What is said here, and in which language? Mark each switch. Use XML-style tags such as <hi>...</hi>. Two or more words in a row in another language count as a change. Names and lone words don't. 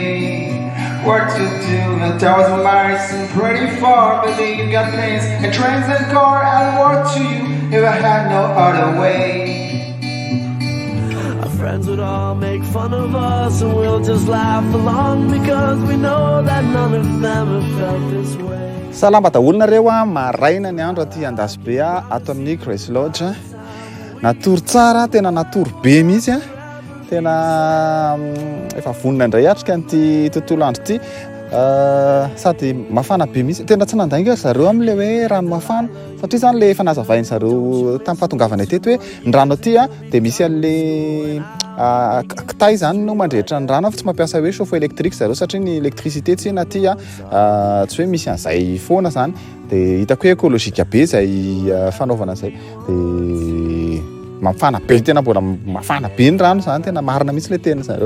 <en>What to do, 1,000 miles and pretty far, but then you got planes and trains and car. And what to you if I had no other way? Our friends would all make fun of us, and we'll just laugh along because we know that none of them have felt this way.</en> <mg>Salama daholo nareo a maraina ny andro aty Andasibe ato amin'ny Grace Lodge. Natory tsara, tena natory be mihitsy a. Tena efa vonona indray atrika an'ity tontolo andro ity. Sady mafana be mihitsy. Tena tsy nandainga zareo amin'ilay hoe rano mafana satria zany le efa nazavainy zareo tamin'ny fahatongavana teto hoe ny rano aty dia misy an'ilay kitay zany no mandrehitra ny rano fa tsy mampiasa hoe</mg> <fr>chauffe électrique</fr> <mg>zareo satria ny électricité tsy na aty tsy hoe misy an'izay foana zany dia hitako hoe écologique be izay fanaovana izay dia mafana be, tena mbola mafana be ny rano zany, tena marina mihitsy le tena zareo.</mg>